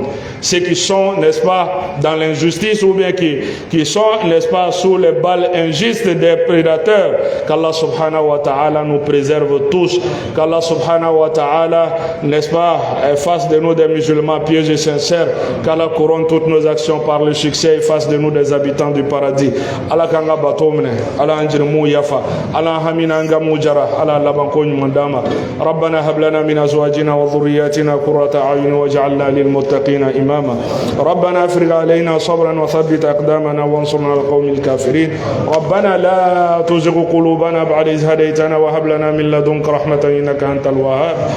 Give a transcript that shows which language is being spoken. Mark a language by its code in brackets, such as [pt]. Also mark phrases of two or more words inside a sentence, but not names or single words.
[fr] Ceux qui sont, n'est-ce pas, dans l'injustice ou bien qui sont, n'est-ce pas, sous les balles injustes des prédateurs. Qu'Allah [ar] subhanahu wa ta'ala [fr] nous préserve tous. Qu'Allah [ar] subhanahu wa ta'ala, [fr] n'est-ce pas, fasse de nous des musulmans pieux et sincères. Qu'Allah couronne toutes nos actions par le succès et fasse de nous des habitants du paradis. [man] Allah kanga batomne, Allah anjirmu yafa, Allah hamina anga mujara, Allah labankonyu mandama. [ar] ربنا هب لنا من أزواجنا و ذرياتنا قرة أعين واجعلنا للمتقين إماما ربنا افرغ علينا صبرا وثبت أقدامنا وانصرنا على القوم الكافرين ربنا لا تزغ قلوبنا بعد إذ هديتنا وهب لنا من لدنك رحمة إنك أنت الوهاب